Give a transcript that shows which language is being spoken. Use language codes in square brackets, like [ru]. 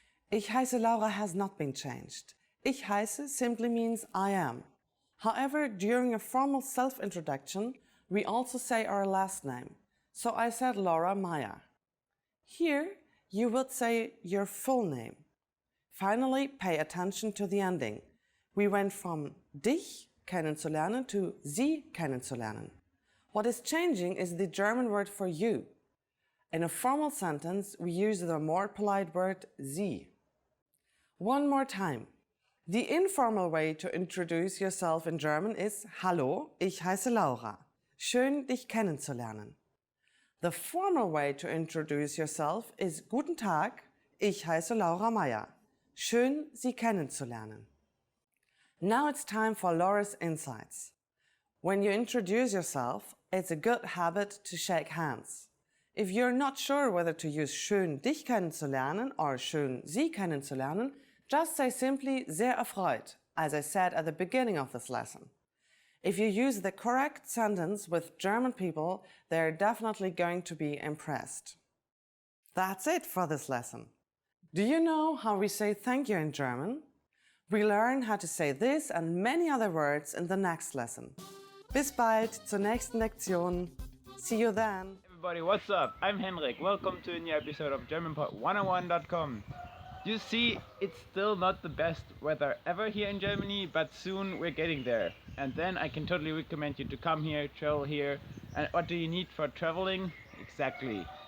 [de] Ich heiße Laura [en] has not been changed. [de] Ich heiße [en] simply means I am. However, during a formal self-introduction, we also say our last name. So I said Laura Meyer. Here, you would say your full name. Finally, pay attention to the ending. We went from [de] dich kennenzulernen [en] to [de] Sie kennenzulernen. [en] What is changing is the German word for you. In a formal sentence, we use the more polite word Sie. One more time. The informal way to introduce yourself in German is [de] Hallo, ich heiße Laura. Schön, dich kennenzulernen. [en] The formal way to introduce yourself is [de] Guten Tag, ich heiße Laura Meyer. Schön, Sie kennenzulernen. [en] Now it's time for Laura's insights. When you introduce yourself, it's a good habit to shake hands. If you're not sure whether to use [de] schön dich kennenzulernen [en] or [de] schön Sie kennenzulernen, [en] just say simply [de] sehr erfreut, [en] as I said at the beginning of this lesson. If you use the correct sentence with German people, they're definitely going to be impressed. That's it for this lesson. Do you know how we say thank you in German? We learn how to say this and many other words in the next lesson. [de] Bis bald zur nächsten Lektion. [en] See you then. Everybody, what's up? I'm Henrik. Welcome to a new episode of GermanPod101.com. You see, it's still not the best weather ever here in Germany, but soon we're getting there. And then I can totally recommend you to come here, travel here. And what do you need for traveling? Exactly.